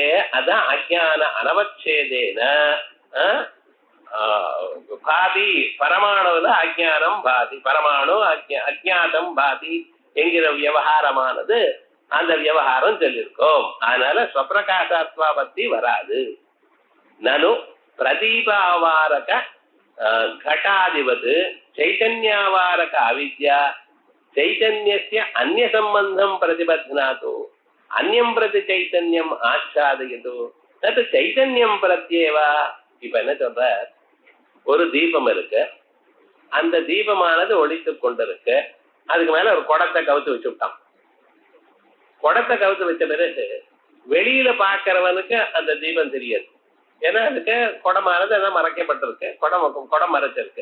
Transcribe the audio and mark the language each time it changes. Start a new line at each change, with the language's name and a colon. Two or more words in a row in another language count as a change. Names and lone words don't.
Tamil: அதான்
Sanskrit: अज्ञान अनवच्छेदेन
Tamil: பாதி பரமாணுல அஜ்ஞானம் பாதி, பரமாணு அஜ்ஞாதம் பாதி என்கிற விவகாரமானது அந்த விவகாரம் சொல்லியிருக்கோம். அதனால ஸ்வப்பிரகாசாத்வா பத்தி வராது.
Sanskrit: ननु प्रदीपावारक घटादिवत् चैतन्यावारक अविद्या चैतन्यस्य अन्य संबंधं प्रतिबध्नातु अन्यं प्रति चैतन्यम आच्छादयतु तत् चैतन्यम प्रत्येव.
Tamil: இப்ப என்ன சொல்ற, ஒரு தீபம் இருக்கு, அந்த தீபமானது ஒளித்து கொண்டிருக்கு, அதுக்கு மேல ஒரு குடத்தை கவுத்து வச்சு விட்டான். குடத்தை கவுத்து வச்ச பிறகு வெளியில பாக்கிறவனுக்கு அந்த தீபம் தெரியாது. ஏன்னா அதுக்கு குடமானது அதான் மறைக்கப்பட்டிருக்கு, குடம் மறைச்சிருக்கு.